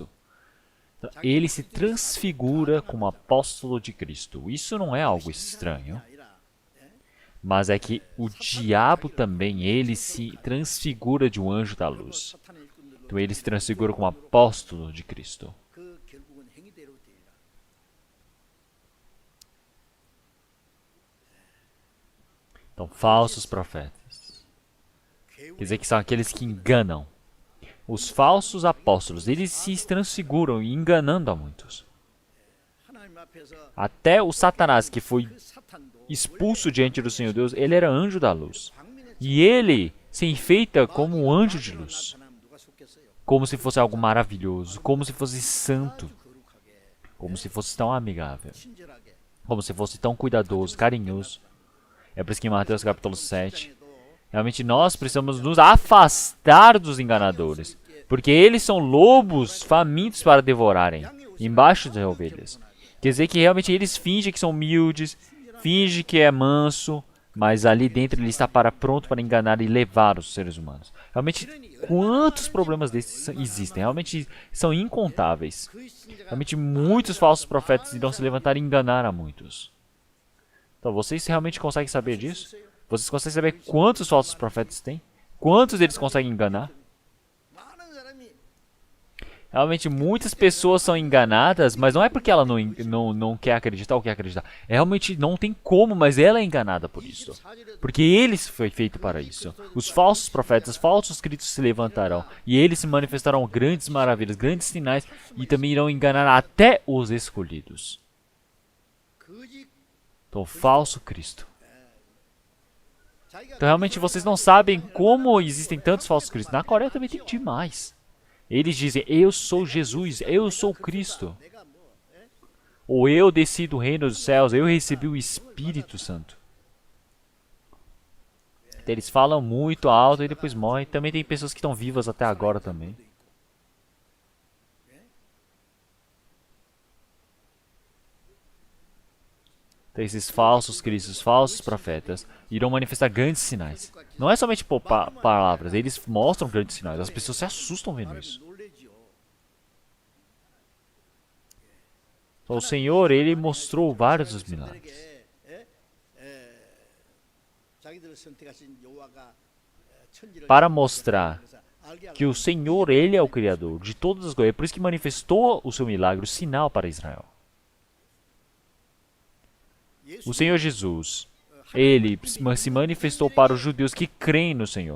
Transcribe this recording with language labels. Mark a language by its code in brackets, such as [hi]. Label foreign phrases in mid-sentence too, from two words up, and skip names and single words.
[pt] Então, ele se transfigura como apóstolo de Cristo. Isso não é algo estranho, mas é que o diabo também, ele se transfigura de um anjo da luz. Então ele se transfigura como apóstolo de Cristo. [ko] 그 결국은 행위대로 되리라. [pt] Então, falsos profetas. Quer dizer que são aqueles que enganam. Os falsos apóstolos, eles se transfiguram enganando a muitos. [ko] 하나님 앞에서 [pt] Até o Satanás, que foi [ko] 그 사탄도 [pt] expulso diante do Senhor Deus, ele era anjo da luz. [ko] 광민의 [pt] E ele se enfeita como um anjo de luz. [ko] 나타나면 누가 속겠어요? [pt] Como se fosse algo maravilhoso, como se fosse santo, [ko] 아주 거룩하게 [pt] como se fosse tão amigável, [ko] 친절하게 [pt] como se fosse tão cuidadoso, carinhoso. É por isso que em Mateus capítulo 7, realmente nós precisamos nos afastar dos enganadores, porque eles são lobos famintos para devorarem, embaixo das ovelhas. Quer dizer que realmente eles fingem que são humildes, fingem que é manso, mas ali dentro ele está pronto para enganar e levar os seres humanos. Realmente, quantos problemas desses existem? Realmente são incontáveis. Realmente, muitos falsos profetas irão se levantar e enganar a muitos. Então, vocês realmente conseguem saber disso? Vocês conseguem saber quantos falsos profetas tem? Quantos eles conseguem enganar? [ko] 많은 사람이 [pt] Realmente, muitas pessoas são enganadas, mas não é porque ela não quer acreditar ou quer acreditar. Realmente não tem como, mas ela é enganada por isso. Porque eles foi feito para isso. Os falsos profetas, falsos cristos se levantarão. E eles se manifestarão grandes maravilhas, grandes sinais. E também irão enganar até os escolhidos. [ko] 거짓 [pt] Então, falso Cristo. [ko] 자기가 [pt] Então, realmente, vocês não sabem como existem tantos falsos cristos. Na Coreia também tem demais. Eles dizem, eu sou Jesus, eu sou Cristo. [ko] 내가 뭐 [pt] Ou eu desci do reino dos céus, eu recebi o Espírito Santo. Então, eles falam muito alto e depois morrem. Também tem pessoas que estão vivas até agora também. Então, esses falsos cristos, falsos profetas, irão manifestar grandes sinais. Não é somente por palavras, eles mostram grandes sinais. As pessoas se assustam vendo isso. [ko] 놀래지요. [pt] Então, o Senhor, Ele mostrou vários dos milagres. 에? [ko] 자기들을 선택하신 여호와가 천지를 [pt] Para mostrar [ko] 그래서 알게 하고 [pt] que o Senhor, Ele é o Criador de todas as coisas. É por isso que manifestou o seu milagre, o sinal para Israel. O Senhor Jesus, Ele se manifestou para os judeus que creem no Senhor.